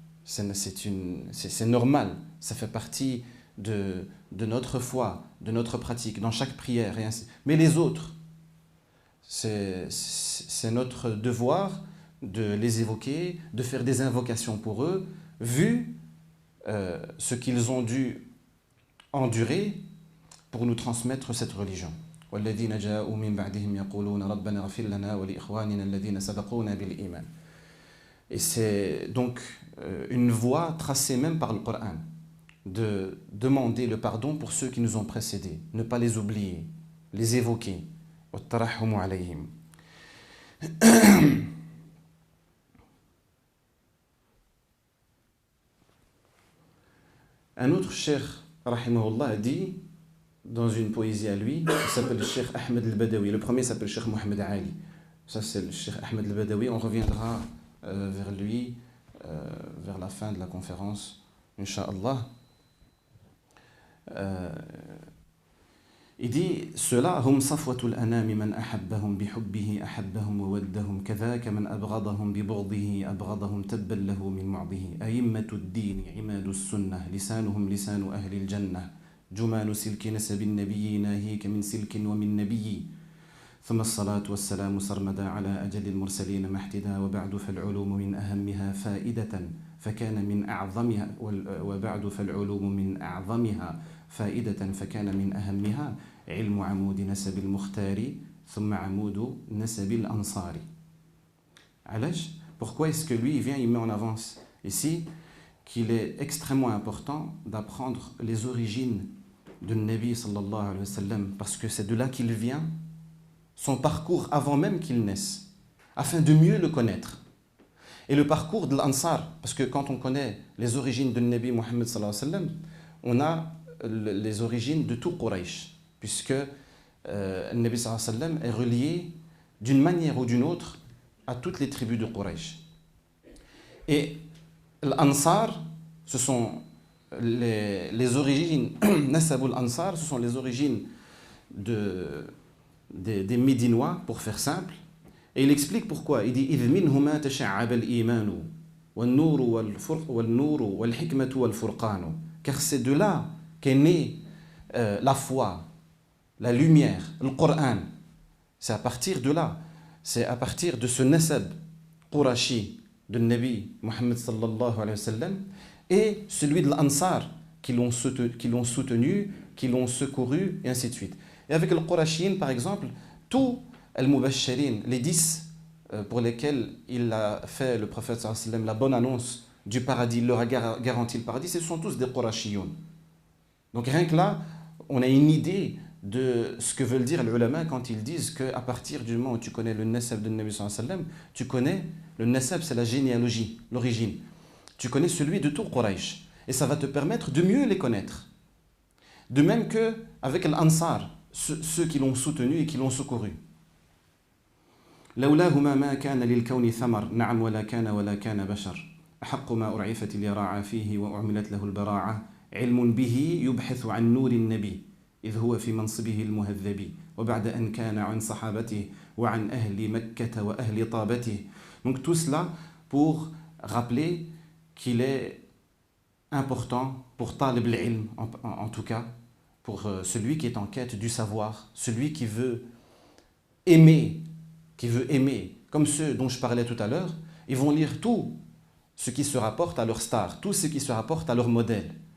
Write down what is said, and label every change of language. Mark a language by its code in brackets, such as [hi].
[fr] C'est normal, ça fait partie de notre foi, de notre pratique, dans chaque prière. Et ainsi. Mais les autres, c'est notre devoir de les évoquer, de faire des invocations pour eux, vu ce qu'ils ont dû endurer pour nous transmettre cette religion. [ar] والذين جاءوا من بعدهم يقولون ربنا اغفر لنا ولإخواننا الذين سبقونا بالإيمان. [fr] Et c'est donc une voie tracée même par le Coran, de demander le pardon pour ceux qui nous ont précédés, ne pas les oublier, les évoquer. [ar] والترحم عليهم. [fr] Un autre cheikh, rahimahullah, a dit dans une poésie à lui, il s'appelle le cheikh Ahmed al-Badawi. Le premier s'appelle cheikh Mohamed Ali. Ça, c'est le cheikh Ahmed al-Badawi. On reviendra vers lui vers la fin de la conférence, Inch'Allah. Il dit ceux-là [ar] هم صفوة الأنام من أحبهم بحبه أحبهم وودهم كذاك من أبغضهم ببغضه أبغضهم تبا له من معضه أئمة الدين عماد السنة لسانهم لسان أهل الجنة جمان سلك نسب النبي ناهيك من سلك ومن نبي ثم الصلاة والسلام سرمدا على أجل المرسلين محتدا وبعد فالعلوم من أهمها فائدة فكان من أعظمها وبعد فالعلوم من أعظمها فائدة فكان من أهمها علم عمود نسب المختار ثم عمود نسب الأنصار. علاش؟ [fr] Pourquoi est-ce que lui il vient, il met en avance ici qu'il est extrêmement important d'apprendre les origines de Nabi sallallahu alayhi wa sallam, parce que c'est de là qu'il vient, son parcours avant même qu'il naisse, afin de mieux le connaître. Et le parcours de l'Ansar, parce que quand on connaît les origines de Nabi Muhammad sallallahu alayhi wa sallam, on a les origines de tout Quraysh, puisque Nabi sallallahu alayhi wa sallam est relié d'une manière ou d'une autre à toutes les tribus de Quraysh. Et l'Ansar, ce sont les origines, Nasabul Ansar, ce sont les origines des Médinois, pour faire simple. Et il explique pourquoi. Il dit [ar] إذ منهما تشعب الإيمان والنور والحكمة والفرقان. [fr] Car c'est de là qu'est née la foi, la lumière, le Coran. C'est à partir de là, c'est à partir de ce nasab Qurashi de Nabi Muhammad sallallahu alayhi wa sallam et celui de l'Ansar qui l'ont soutenu, qui l'ont secouru, et ainsi de suite. Et avec le Qurashin, par exemple, tous al-Mubashirin, les 10 pour lesquels il a fait, le prophète sallallahu alayhi wa sallam, la bonne annonce du paradis, il leur a garanti le paradis, ce sont tous des Qurashiyoun. Donc rien que là, on a une idée de ce que veulent dire les ulama quand ils disent qu'à partir du moment où tu connais le nasab de Nabi sallallahu alayhi wa sallam, tu connais, le nasab c'est la généalogie, l'origine. Tu connais celui de tout Quraysh. Et ça va te permettre de mieux les connaître. De même qu'avec l'Ansar, ceux qui l'ont soutenu et qui l'ont secouru. [ar] لولاهما ما كان للكون ثمر نعم ولا كان بشر أحق ما أرعفت اليراعى فيه وأعملت له البراعة علم به يبحث عن نور النبي إذ هو في منصبه المهذب وبعد أن كان عن صحابته وعن أهل مكة وأهل طابته. [fr] Donc tout cela pour rappeler qu'il est important pour talib al-ilm, en tout cas, pour celui qui est en quête du savoir, celui qui veut aimer, comme ceux dont je parlais tout à l'heure, ils vont lire tout ce qui se rapporte à leur star, tout ce qui se rapporte à leur modèle.